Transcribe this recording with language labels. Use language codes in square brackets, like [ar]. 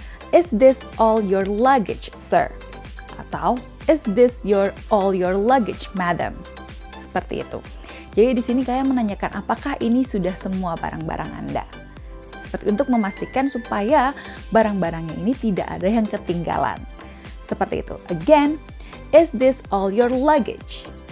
[en] Is this all your luggage, sir? Atau is this all your luggage, madam? [id] Seperti itu. Jadi di sini kalian menanyakan apakah ini sudah semua barang-barang Anda. Seperti untuk memastikan supaya barang-barangnya ini tidak ada yang ketinggalan. Seperti itu. [en] Again, is this all your luggage?